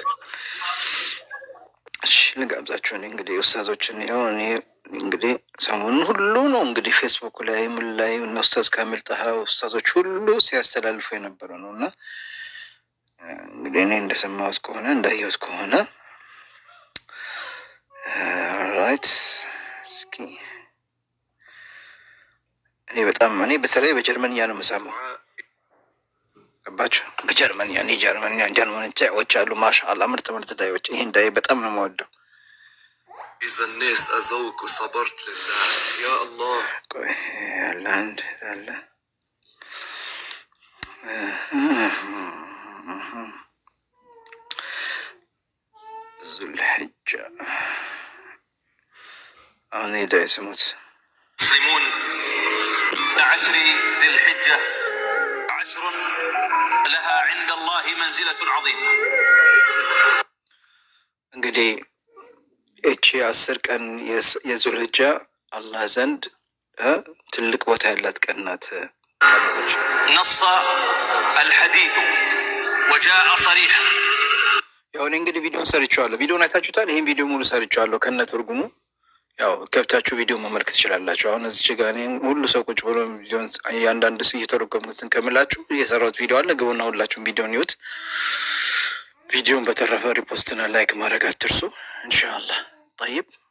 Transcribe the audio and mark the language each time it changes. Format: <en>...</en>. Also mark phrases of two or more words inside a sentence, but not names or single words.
<am>እሺ ልጋብዛችሁ። እኔ እንግዲህ ኡስታዞችን ያው እኔ እንግዲህ ሰሞኑን ሁሉ ነው እንግዲህ ፌስቡክ ላይ ምን ላይ እነ ኡስታዝ ካሚል ጸሀ ኡስታዞች ሁሉ ሲያስተላልፉ የነበረው ነው እና እንግዲህ እኔ እንደሰማሁት ከሆነ እንዳየሁት ከሆነ ራይት እስኪ እኔ በተለይ በጀርመንኛ ነው የምሰማው። ገባችሁ? በጀርመንኛ እኔ ጀርመንኛ ዳይዎች አሉ። ማሻአላህ ምርጥ ዳይዎች። ይሄን ዳይ በጣም ነው የምወደው።</am> <ar>إذا الناس أذوك وصبرت لله يا الله. الآن ذو الحجة أنا داي سموت مسلمون 10 ذي الحجة 10 لها عند الله منزلة عظيمة.</ar> <am>እንግዲህ እቺ 10 ቀን የዙል ሂጃ አላህ ዘንድ ትልቅ ቦታ ያላት ቀን ናት።</am> <ar>نص الحديث وجاء صريحا.</ar> <am>ያው እኔ እንግዲህ ቪዲዮን ሰርቻለሁ። ቪዲዮን አይታችሁታል። ይሄን ቪዲዮ ሙሉ ሰርቻለሁ ከነ ትርጉሙ። ያው ገብታችሁ ቪዲዮ መመልከት ትችላላችሁ። አሁን እዚህ ጋር እኔ ሁሉ ሰው ቁጭ ብሎ ቪዲዮን እያንዳንዱ ሰው እየተረጎምኩትን ከምላችሁ የሰራሁት ቪዲዮ አለ። ግቡና ሁላችሁም ቪዲዮን ይዩት። ቪዲዮን በተረፈ</am> <en>repost and like</en> <am>ማድረግ አትርሱ። ኢንሻአላህ طيب</am>